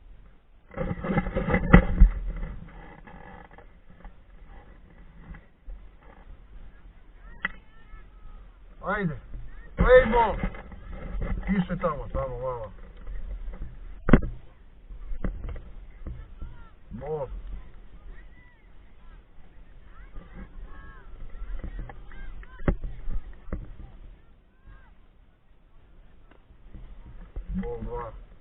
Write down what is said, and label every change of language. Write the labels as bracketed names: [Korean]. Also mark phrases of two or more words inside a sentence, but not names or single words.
[Serbian] Ajde, [English] play ball! [Serbian] Piše tamo malo. [English] Ball. Ball 2.